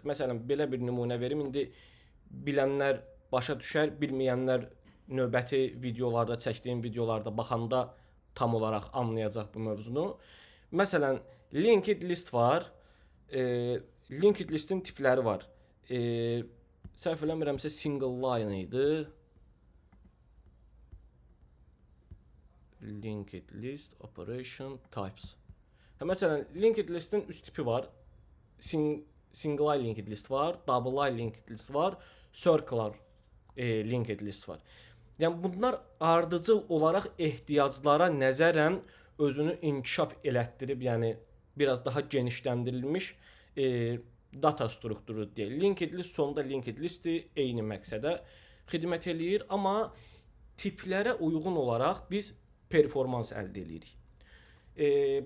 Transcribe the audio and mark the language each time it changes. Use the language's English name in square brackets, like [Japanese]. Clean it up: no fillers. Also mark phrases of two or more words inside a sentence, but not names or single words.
[Azerbaijani] Məsələn, belə bir nümunə verim. İndi bilənlər başa düşər, bilməyənlər növbəti videolarda, çəkdiyim videolarda baxanda tam olaraq anlayacaq bu mövzunu. Məsələn, [English] linked list [Azerbaijani] var. [English] Linked listin [Azerbaijani] tipləri var. Səhv eləmirəmsə single line idi. [English] Linked list operation types. [Azerbaijani] Məsələn, [English] linked listin [Azerbaijani] üst tipi var. [English] Single line linked list [Azerbaijani] var, [English] double line linked list [Azerbaijani] var, [English] circular linked list [Azerbaijani] var. Yəni bunlar ardıcıl olaraq ehtiyaclara nəzərən özünü inkişaf elətdirib, yəni biraz daha genişləndirilmiş data strukturu deyil. [English] Linked list [Azerbaijani] sonda [English] linked listi [Azerbaijani] eyni məqsədə xidmət eləyir, amma tiplərə uyğun olaraq biz performans əldə edirik.